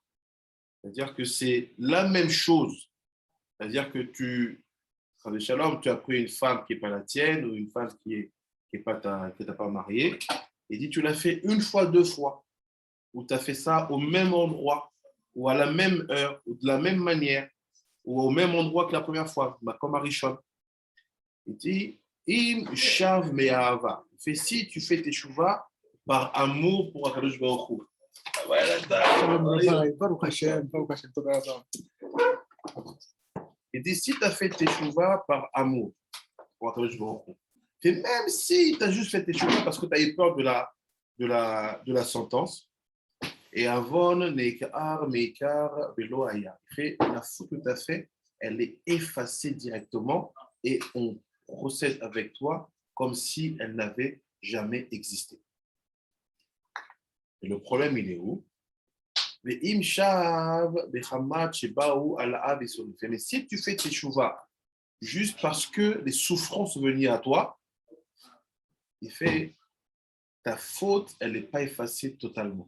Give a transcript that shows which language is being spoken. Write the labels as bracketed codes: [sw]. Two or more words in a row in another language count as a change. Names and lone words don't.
[fr] C'est-à-dire que c'est la même chose. C'est-à-dire que tu as pris une femme qui n'est pas la tienne ou une femme que tu n'as pas mariée. Il dit, tu l'as fait 1 fois, 2 fois, ou tu as fait ça au même endroit, ou à la même heure, ou de la même manière, ou au même endroit que la première fois, comme à Rishon. Il dit, [he] אם שב מאהבה. [fr] Il fait si tu fais tes shuvah par amour pour [he] הקדוש ברוך הוא. [fr] Il dit, si tu as fait tes shuvah par amour pour [he] הקדוש ברוך הוא, [fr] et même si tu as juste fait tes shuvah parce que tu as eu peur de la sentence, et [he] עוון נעקר מעיקר ולא היה. [fr] La faute que tu as fait, elle est effacée directement et on procède avec toi comme si elle n'avait jamais existé. Et le problème, il est où? Mais si tu fais tes shuvah juste parce que les souffrances sont venues à toi, il fait ta faute, elle n'est pas effacée totalement.